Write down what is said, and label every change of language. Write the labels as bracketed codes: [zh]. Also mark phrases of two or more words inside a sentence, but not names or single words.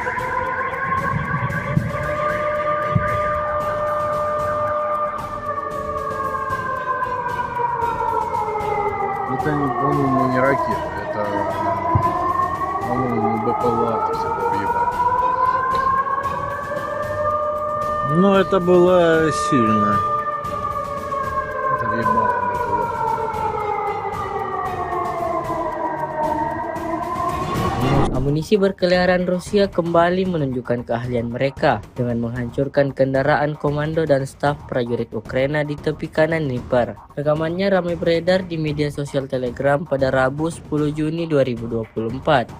[ru] Это, по-моему, не ракета. Это, по-моему, БПЛА всегда въебать. Ну, это было сильно. Это въебало БПЛА. [id] Amunisi berkeliaran Rusia kembali menunjukkan keahlian mereka dengan menghancurkan kendaraan komando dan staf prajurit Ukraina di tepi kanan Dnipro. Rekamannya ramai beredar di media sosial Telegram pada Rabu 10 Juni 2024.